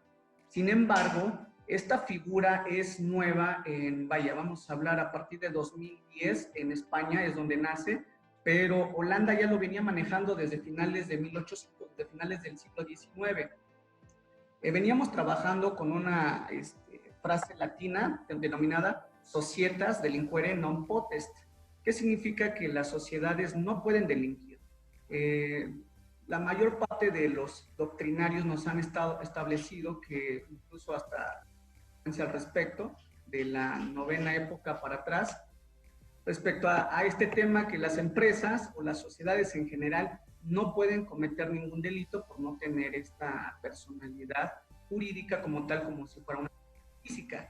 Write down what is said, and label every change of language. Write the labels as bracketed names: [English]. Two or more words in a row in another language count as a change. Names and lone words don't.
[Spanish] Sin embargo, esta figura es nueva vamos a hablar a partir de 2010, en España es donde nace, pero Holanda ya lo venía manejando desde finales de 1800, de finales del siglo XIX. Veníamos trabajando con una frase latina denominada [Latin] societas delinquere non potest, [Spanish] que significa que las sociedades no pueden delinquir. La mayor parte de los doctrinarios nos han establecido que incluso hasta al respecto de la novena época para atrás, respecto a este tema, que las empresas o las sociedades en general no pueden cometer ningún delito por no tener esta personalidad jurídica como tal, como si fuera una física.